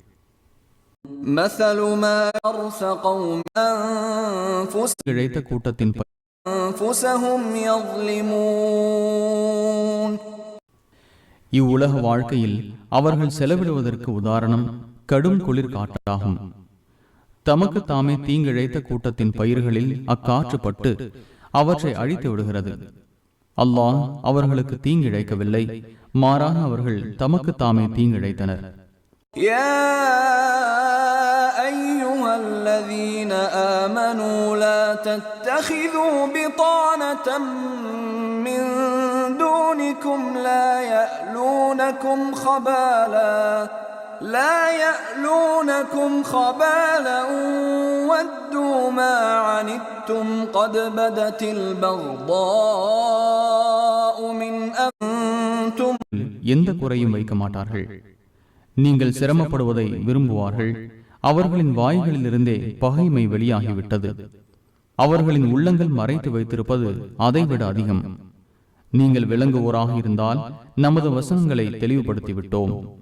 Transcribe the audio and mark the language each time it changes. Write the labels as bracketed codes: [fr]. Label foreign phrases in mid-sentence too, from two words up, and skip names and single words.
[ta] இழைத்த கூட்டத்தின் இவ்வுலக வாழ்க்கையில் அவர்கள் செலவிடுவதற்கு உதாரணம் கடும் குளிர் காற்றாகும். தமக்கு தாமே தீங்கிழைத்த கூட்டத்தின் பயிர்களில் அக்காற்று பட்டு அவற்றை அழித்து விடுகிறது. அல்லாஹ் அவர்களுக்கு தீங்கிழைக்கவில்லை, மாறாக அவர்கள் தமக்கு தாமே தீங்கிழைத்தனர். [ar] أيها الذين آمنوا لا تتخذوا بطانة من دونكم لا يألونكم خبالا ودوا ما عنتم قد بدت البغضاء من أنتم. [ta] எந்த குறையும் வைக்க மாட்டார்கள். நீங்கள் சிரமப்படுவதை விரும்புவார்கள். அவர்களின் வாய்களிலிருந்தே பகைமை வெளியாகிவிட்டது. அவர்களின் உள்ளங்கள் மறைத்து வைத்திருப்பது அதைவிட அதிகம். நீங்கள் விளங்குவோராக இருந்தால் நமது வசனங்களை தெளிவுபடுத்திவிட்டோம்.